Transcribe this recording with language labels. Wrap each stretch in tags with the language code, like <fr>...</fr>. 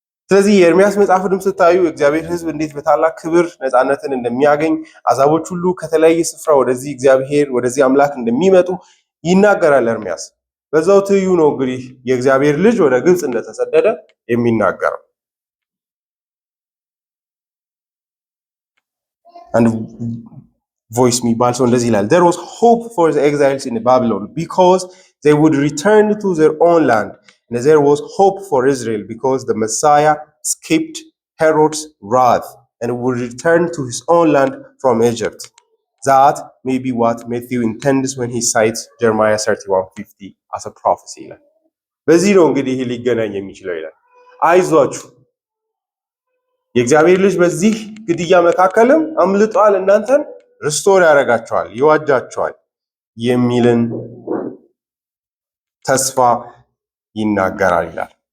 <am>ስለዚህ የኤርሚያስ መጽሐፍንም ስታዩ የእግዚአብሔር ሕዝብ እንዴት በታላቅ ክብር ነፃነትን እንደሚያገኝ አሕዛቦች ሁሉ ከተለያየ ስፍራ ወደዚህ እግዚአብሔር ወደዚህ አምላክ እንደሚመጡ ይናገራል ኤርሚያስ። በዛው ትይዩ ነው እንግዲህ የእግዚአብሔር ልጅ ወደ ግብፅ እንደተሰደደ የሚናገረው። አንድ ቮይስ የሚባል ሰው እንደዚህ ይላል</am> <en>there was hope for the exiles in Babylon because they would return to their own land. And there was hope for Israel because the Messiah escaped Herod's wrath and would return to his own land from Egypt. That may be what Matthew intends when he cites Jeremiah 31:50 as a prophecy.</en> <am>በዚህ ነው እንግዲህ ይህ ሊገናኝ የሚችለው ይላል። አይዟችሁ የእግዚአብሔር ልጅ በዚህ ግድያ መካከልም አምልጧል፣ እናንተን ሪስቶር ያደርጋቸዋል፣ ይዋጃቸዋል የሚልን ተስፋ ይናገራል ይላል።</am>